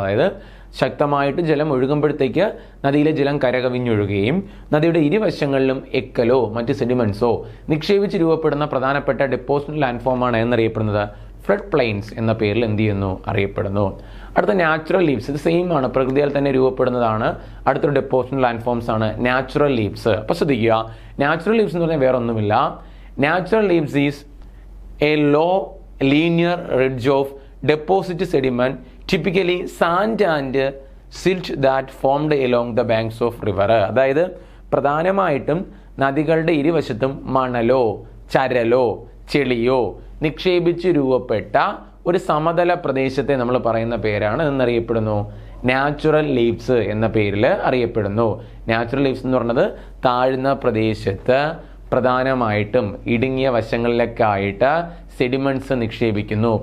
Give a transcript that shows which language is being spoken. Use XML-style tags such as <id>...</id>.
<ml>അതായത് ശക്തമായിട്ട് ജലം ഒഴുകുമ്പോഴത്തേക്ക് നദിയിലെ ജലം കരകവിഞ്ഞൊഴുകുകയും നദിയുടെ ഇരുവശങ്ങളിലും എക്കലോ മറ്റ് സെഡിമെന്റ്സോ നിക്ഷേപിച്ച് രൂപപ്പെടുന്ന പ്രധാനപ്പെട്ട ഡെപ്പോസിറ്റ് ലാൻഡ് ഫോമാണ് എന്നറിയപ്പെടുന്നത് ഫ്ലഡ് പ്ലെയിൻസ് എന്ന പേരിൽ എന്ത് ചെയ്യുന്നു? അറിയപ്പെടുന്നു. അടുത്ത നാച്ചുറൽ ലീവ്സ്. ഇത് സെയിം ആണ്, പ്രകൃതിയാൽ തന്നെ രൂപപ്പെടുന്നതാണ്. അടുത്തൊരു ഡെപ്പോസിറ്റ് ലാൻഡ് ഫോംസ് ആണ് നാച്ചുറൽ ലീവ്സ്. അപ്പോൾ ശ്രദ്ധിക്കുക, നാച്ചുറൽ ലീവ്സ് എന്ന് പറഞ്ഞാൽ വേറെ ഒന്നുമില്ല.</ml> <en>Natural levees is a low linear ridge of deposit sediment, typically sand and silt that formed along the banks of river.</en> <ml>അതായത് പ്രധാനമായിട്ടും നദികളുടെ ഇരുവശത്തും മണലോ ചരലോ ചെളിയോ നിക്ഷേപിച്ച് രൂപപ്പെട്ട ഒരു സമതല പ്രദേശത്തെ നമ്മൾ പറയുന്ന പേരാണ് എന്നറിയപ്പെടുന്നു നാച്ചുറൽ ലീവ്സ് എന്ന പേരിൽ അറിയപ്പെടുന്നു. നാച്ചുറൽ ലീവ്സ് എന്ന് പറയുന്നത് താഴ്ന്ന പ്രദേശത്ത് പ്രധാനമായിട്ടും ഇടുങ്ങിയ വശങ്ങളിലൊക്കെ ആയിട്ട് സെഡിമെന്റ്സ് നിക്ഷേപിക്കുന്നു.</ml>